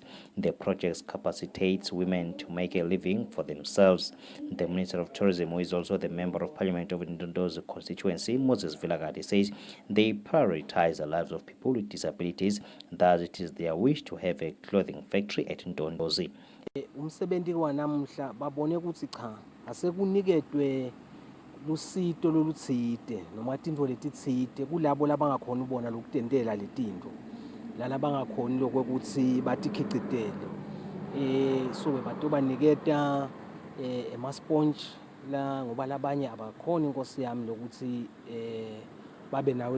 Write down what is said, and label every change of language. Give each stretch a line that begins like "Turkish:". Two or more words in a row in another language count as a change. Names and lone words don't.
English: The project capacitates women to make a living for themselves. The Minister of Tourism, who is also the Member of Parliament of Ndondozi constituency, Moses Vilagati, says they prioritize the lives of people with disabilities, thus it is their wish to have a clothing factory at Ndondozi.
Swati: Umsebenzi wanamuhla babone ukuthi cha asekuniketwe lusito lolutsite noma tinto letitsite kulabo labangakhona ubona lokutendela letinto lalabangakhona lokuthi batikhicitele so batobaniketa emasponge la ngoba labanye abakhona inkosi yami lokuthi babe nawe